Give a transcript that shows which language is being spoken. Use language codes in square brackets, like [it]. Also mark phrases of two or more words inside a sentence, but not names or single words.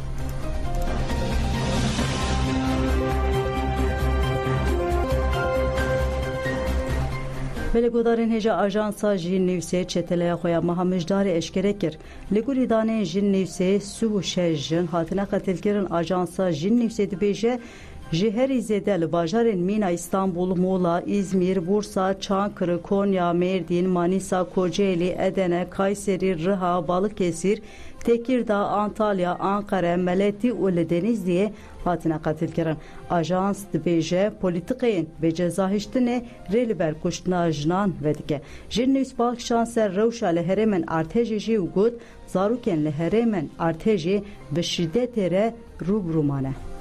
[ku] Belêgodarên hêja ajansa Jin Newsê çeteleya xwe ya meha mijdarê eşkere kir. Li gorî daneyên Jin Newsê 36 jin hatine qetilkirin ajansa Jin Newsê dibêje ji herî zêde li bajarên Mîna, İstanbul, Muğla, İzmir, Bursa, Çankırı, Konya, Mardin, Manisa, Kocaeli, Edene, Kayseri, Riha, Balıkesir, Tekirdağ, Antalya, Ankara, Meleti û li Denizli'ye hatine qetilkirin. Ajans dibêje polîtikeyên bêcezahiştinê rê li ber kuştina jinan vedike. Jin News Balkşan ser rewşa li herêmên artêjê jî û got zarokên li herêmên artêjê bi şiddetê re rûbirû mane.